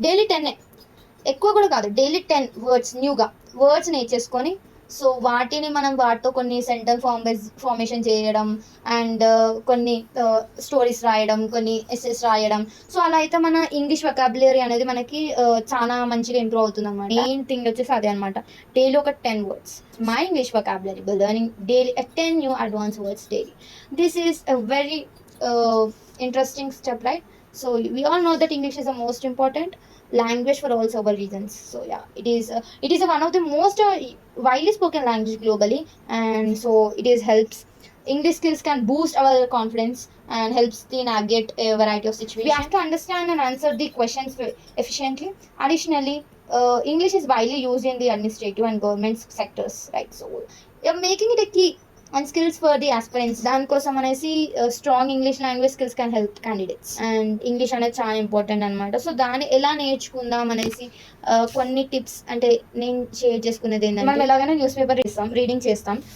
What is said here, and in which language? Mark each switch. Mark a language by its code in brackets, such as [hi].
[te] Daily 10, ఎక్కువ కూడా కాదు, డైలీ 10 వర్డ్స్ న్యూగా వర్డ్స్ నేర్చేసుకొని, సో వాటిని మనం వాటితో కొన్ని సెంటెన్స్ ఫార్మేషన్ చేయడం అండ్ కొన్ని స్టోరీస్ రాయడం, కొన్ని ఎస్సెస్ రాయడం. సో అలా అయితే మన ఇంగ్లీష్ వొకాబులరీ అనేది మనకి చాలా మంచిగా ఇంప్రూవ్ అవుతుంది అనమాట. మెయిన్ థింగ్ వచ్చేసి అదే అనమాట. డైలీ ఒక 10 words [en] My English vocabulary by learning daily 10 new advance words daily. This is a very interesting step, right? So we all know that English is the most important language for all several reasons. So yeah, it is one of the most widely spoken language globally, and so it is helps. English skills can boost our confidence and helps to navigate a variety of situations. We have to understand and answer the questions efficiently. Additionally, English is widely used in the administrative and government sectors, right? So making it a key and skills for the aspirants. [te] దానికోసం అనేసి [en] Strong English language skills can help candidates. [te] And English అనేది చాలా important అనమాట. So దాన్ని ఎలా నేర్చుకుందాం అనేసి కొన్ని టిప్స్ అంటే నేను షేర్ చేసుకునేది ఏంటంటే, మనం ఎలాగైనా న్యూస్ పేపర్ రీడింగ్ చేస్తాం.